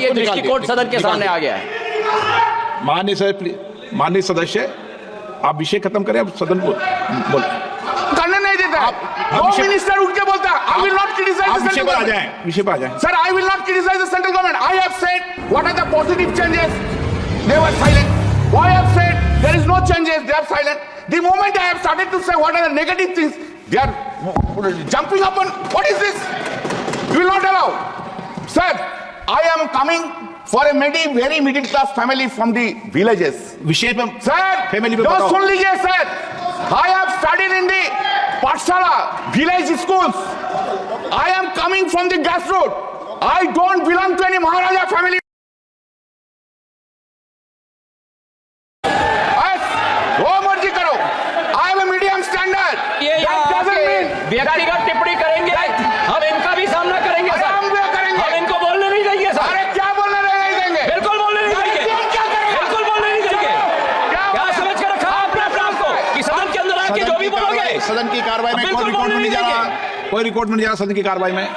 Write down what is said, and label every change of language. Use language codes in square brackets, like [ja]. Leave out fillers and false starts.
[hi] ये दृष्टिकोण सदन के सामने आ गया है। माननीय सदस्य, आप विषय खत्म करें, अब सदन बोल करने नहीं देता। दो मिनिस्टर उठ के बोलता है, [en] I will not criticize the central government. [hi] विषय पे आ जाएं। [en] Sir, I will not criticize the central government. I have said what are the positive changes. They were silent. I have said there is no changes. They are silent. The moment I have started to say what are the negative things, they are jumping up on what is this? You will not allow. Sir, I am coming for a very middle class family from the villages. [hi] विषय पे [en] Sir, [hi] family पे [en] don't [hi] सुन लीजिए [en] sir. I have studied in the Pathshala village schools. I am coming from the grassroots. I don't belong to any Maharaja family. [hi] वो मर्जी करो. [en] I have a medium standard. That doesn't mean [hi] व्यक्तिगत टिप्पणी करेंगे, हम इनका भी सामना करेंगे सर। हम भी करेंगे. हम इनको बोलने नहीं देंगे सर। अरे क्या बोलने नहीं देंगे? बिल्कुल बोलने नहीं देंगे। क्या करेगा? बिल्कुल बोलने नहीं देंगे। क्या समझ कर रखा आपने अपने आप को कि सदन के अंदर आके जो भी बोलोगे? सदन की कार्रवाई में कोई रिकॉर्ड में नहीं जा रहा, कोई रिकॉर्ड में नहीं जा रहा सदन की कार्रवाई में।